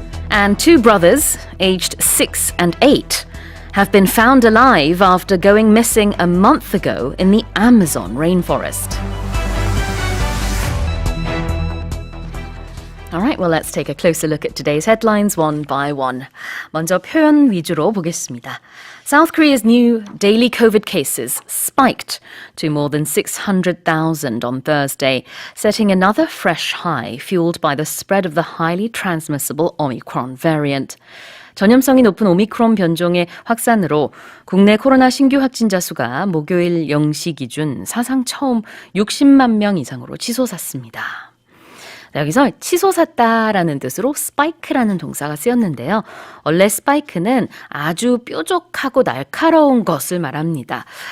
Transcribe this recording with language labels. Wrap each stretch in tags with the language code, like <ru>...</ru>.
<en>And 2 brothers, aged 6 and 8, have been found alive after going missing a month ago in the Amazon rainforest. All right, well, let's take a closer look at today's headlines one by one.</en> <ko>먼저 표현 위주로 보겠습니다.</ko> <en>South Korea's new daily COVID cases spiked to more than 600,000 on Thursday, setting another fresh high fueled by the spread of the highly transmissible Omicron variant.</en> <ko>전염성이 높은 오미크론 변종의 확산으로 국내 코로나 신규 확진자 수가 목요일 0시 기준 사상 처음 60만 명 이상으로 치솟았습니다. 여기서 치솟았다라는 뜻으로 스파이크라는 동사가 쓰였는데요. 원래 스파이크는 아주 뾰족하고 날카로운 것을 말합니다.</ko>